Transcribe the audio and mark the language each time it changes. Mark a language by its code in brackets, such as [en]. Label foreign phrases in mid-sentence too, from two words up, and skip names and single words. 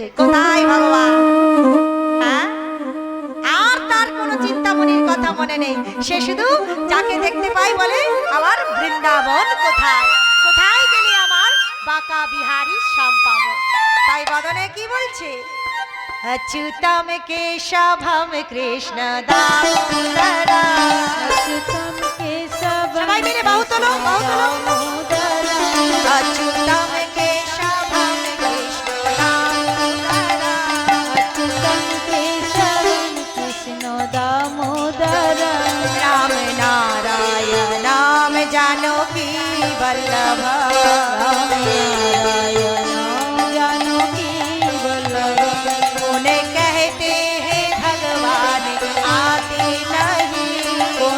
[bn] কোথায় ভগবান? হ্যাঁ, আর তার কোনো চিন্তামণির কথা মনে নেই। সে শুধু যাকে দেখতে পাই বলে, আমার বৃন্দাবন কোথায়, কোথায় গেলে আমার বাঁকা বিহারী শ্যাম পাবো। তাই বদনে কি বলছে, [sa] अच्युतम केशवम कृष्ण दामोदर, अच्युतम केशवम [bn] সবাই মিলে বাহু তোলো, বাহু তোলো। [sa] अच्युतम केशवम कृष्ण दामोदर, अच्युतम केशवम कृष्ण दामोदर, राम नारायण नाम जानकी वल्लभ, राम नारायण जानकी वल्लभ। [hi] उन्हें कहते हैं भगवान आते नहीं,